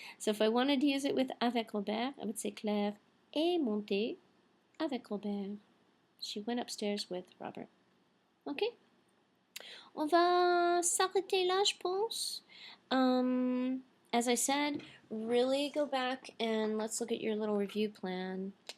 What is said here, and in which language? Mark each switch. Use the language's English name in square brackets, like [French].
[English] So if I wanted to use it with [French] avec Robert, [English] I would say [French] Claire est montée avec Robert. [English] She went upstairs with Robert. Ok? [French] On va s'arrêter là, je pense. [English] As I said, really go back and let's look at your little review plan.